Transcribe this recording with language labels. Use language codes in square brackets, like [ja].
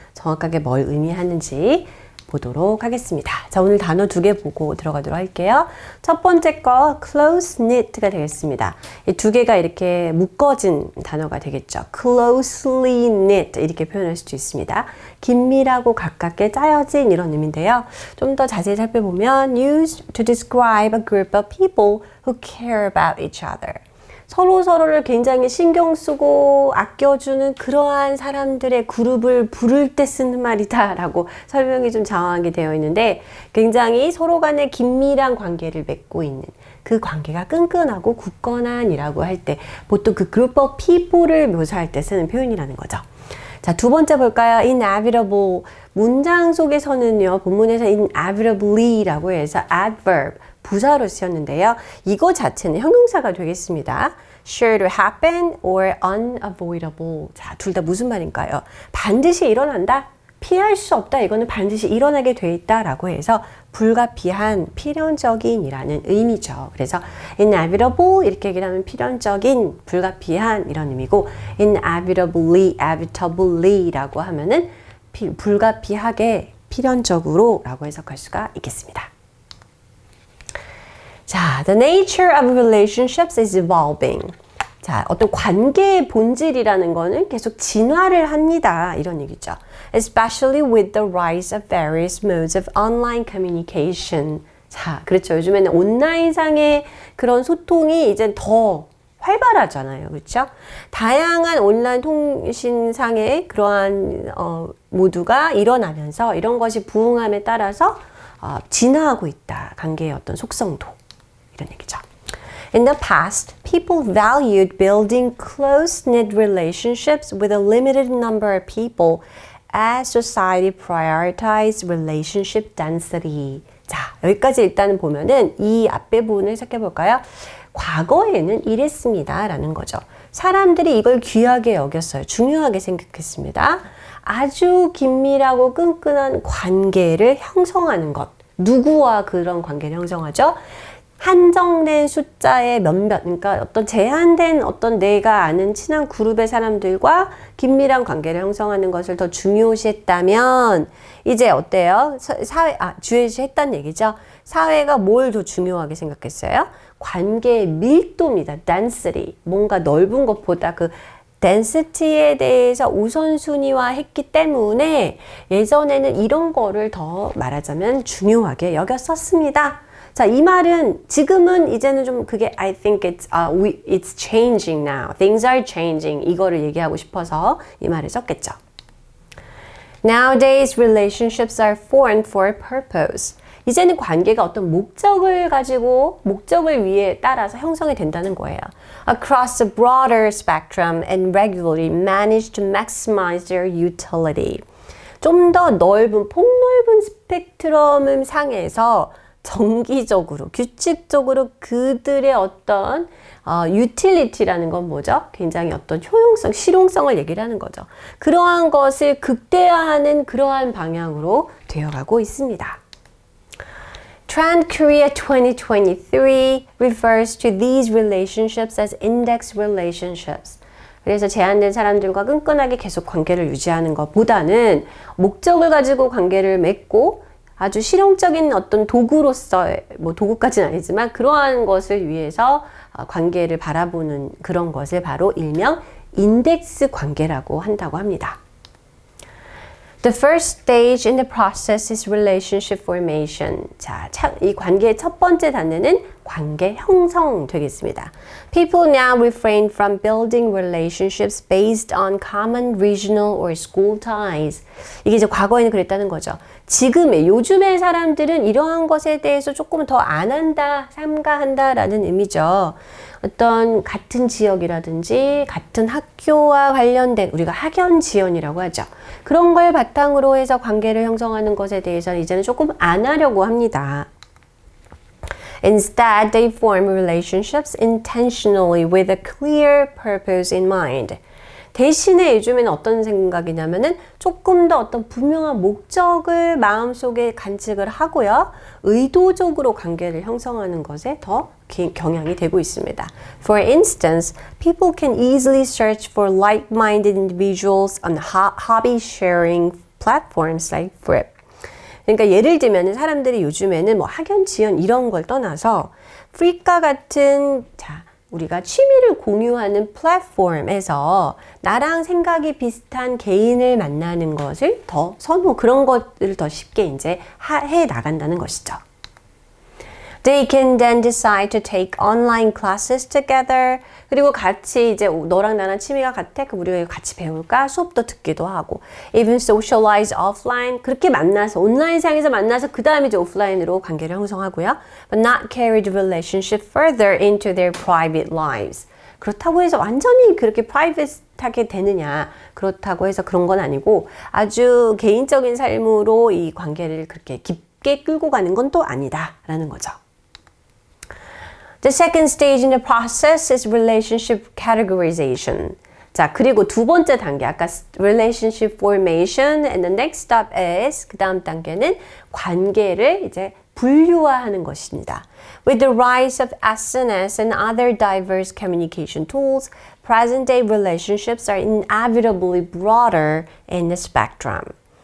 [ko] 정확하게 뭘 의미하는지 보도록 하겠습니다. 자, 오늘 단어 2개 보고 들어가도록 할게요. 첫 번째 거 close knit가 되겠습니다. 이 2개가 이렇게 묶어진 단어가 되겠죠. closely knit 이렇게 표현할 수도 있습니다. 긴밀하고 가깝게 짜여진 이런 의미인데요. 좀 더 자세히 살펴보면 [en] used to describe a group of people who care about each other. [ko] 서로를 굉장히 신경 쓰고 아껴주는 그러한 사람들의 그룹을 부를 때 쓰는 말이다 라고 설명이 좀 장황하게 되어 있는데 굉장히 서로 간에 긴밀한 관계를 맺고 있는 그 관계가 끈끈하고 굳건한 이라고 할 때 보통 그 [en] group of people [ko] 을 묘사할 때 쓰는 표현이라는 거죠. 자, 두 번째 볼까요? inevitable. 문장 속에서는요, 본문에서 inevitably라고 해서 adverb, 부사로 쓰였는데요. 이거 자체는 형용사가 되겠습니다. [en] sure to happen or unavoidable. [ko] 자, 둘 다 무슨 말인가요? 반드시 일어난다? 피할 수 없다. 이거는 반드시 일어나게 돼 있다 라고 해서 불가피한, 필연적인 이라는 의미죠. 그래서 inevitable 이렇게 얘기를 하면 필연적인, 불가피한 이런 의미고 inevitably 라고 하면은 불가피하게, 필연적으로 라고 해석할 수가 있겠습니다. [en] 자, the nature of relationships is evolving. [ko] 자, 어떤 관계의 본질이라는 거는 계속 진화를 합니다. 이런 얘기죠. [en] Especially with the rise of various modes of online communication. [ko] 자, 그렇죠. 요즘에는 온라인상의 그런 소통이 이제 더 활발하잖아요. 그렇죠? 다양한 온라인 통신상의 그러한 모두가 일어나면서 이런 것이 부흥함에 따라서 진화하고 있다. 관계의 어떤 속성도. 이런 얘기죠. [en] In the past, people valued building close-knit relationships with a limited number of people as society prioritized relationship density. [ko] 자, 여기까지 일단은 보면은 이 앞에 부분을 해석해 볼까요? 과거에는 이랬습니다. 라는 거죠. 사람들이 이걸 귀하게 여겼어요. 중요하게 생각했습니다. 아주 긴밀하고 끈끈한 관계를 형성하는 것. 누구와 그런 관계를 형성하죠? 한정된 숫자의 몇몇, 그러니까 어떤 제한된 어떤 내가 아는 친한 그룹의 사람들과 긴밀한 관계를 형성하는 것을 더 중요시했다면 이제 어때요? 중요시했다는 얘기죠. 사회가 뭘 더 중요하게 생각했어요? 관계의 밀도입니다. density. 뭔가 넓은 것보다 그 density에 대해서 우선순위화했기 때문에 예전에는 이런 거를 더 말하자면 중요하게 여겼었습니다. 자, 이 말은 지금은 이제는 좀 그게 [en] I think it's changing now. Things are changing. [ko] 이거를 얘기하고 싶어서 이 말을 썼겠죠. [en] Nowadays, relationships are formed for a purpose. [ko] 이제는 관계가 어떤 목적을 가지고 목적을 위해 따라서 형성이 된다는 거예요. [en] Across a broader spectrum and regularly manage to maximize their utility. [ko] 좀 더 넓은, 폭넓은 스펙트럼 상에서 정기적으로, 규칙적으로 그들의 어떤 utility라는 건 뭐죠? 굉장히 어떤 효용성, 실용성을 얘기를 하는 거죠. 그러한 것을 극대화하는 그러한 방향으로 되어가고 있습니다. [en] Trend Korea 2023 refers to these relationships as index relationships. [ko] 그래서 제한된 사람들과 끈끈하게 계속 관계를 유지하는 것보다는 목적을 가지고 관계를 맺고 아주 실용적인 어떤 도구로서의, 뭐 도구까지는 아니지만 그러한 것을 위해서 관계를 바라보는 그런 것을 바로 일명 인덱스 관계라고 한다고 합니다. [en] The first stage in the process is relationship formation. [ko] 자, 이 관계의 첫 번째 단계는 관계 형성 되겠습니다. [en] People now refrain from building relationships based on common regional or school ties. [ko] 이게 이제 과거에는 그랬다는 거죠. 요즘의 사람들은 이러한 것에 대해서 조금 더 안 한다, 삼가한다라는 의미죠. 어떤 같은 지역이라든지 같은 학교와 관련된 우리가 학연 지연이라고 하죠. 그런 걸 바탕으로 해서 관계를 형성하는 것에 대해서는 이제는 조금 안 하려고 합니다. [en] Instead, they form relationships intentionally with a clear purpose in mind. [ko] 대신에 요즘에는 어떤 생각이냐면은 조금 더 어떤 분명한 목적을 마음속에 간직을 하고요. 의도적으로 관계를 형성하는 것에 더 경향이 되고 있습니다. [en] For instance, people can easily search for like-minded individuals on hobby sharing platforms like Flip. [ko] 그러니까 예를 들면 사람들이 요즘에는 뭐 학연, 지연 이런 걸 떠나서 Flip과 같은 우리가 취미를 공유하는 플랫폼에서 나랑 생각이 비슷한 개인을 만나는 것을 더 그런 것들을 더 쉽게 이제 해 나간다는 것이죠. [en] They can then decide to take online classes together. [ko] 그리고 같이 이제 너랑 나랑 취미가 같아? 그럼 우리가 같이 배울까? 수업도 듣기도 하고. [en] Even socialize offline. [ko] 그렇게 만나서 온라인상에서 만나서 그 다음에 이제 오프라인으로 관계를 형성하고요. But not carry the relationship further into their private lives. 그렇다고 해서 완전히 그렇게 프라이빗하게 되느냐. 그렇다고 해서 그런 건 아니고 아주 개인적인 삶으로 이 관계를 그렇게 깊게 끌고 가는 건 또 아니다라는 거죠. [en] The second stage in the process is relationship categorization. [ko] 자, 그리고 두 번째 단계, 아까 [en] relationship formation and the next step is, [ko] 그 다음 단계는 관계를 이제 분류화하는 것입니다. [en] With the rise of SNS and other diverse communication tools, present-day relationships are inevitably broader in the spectrum.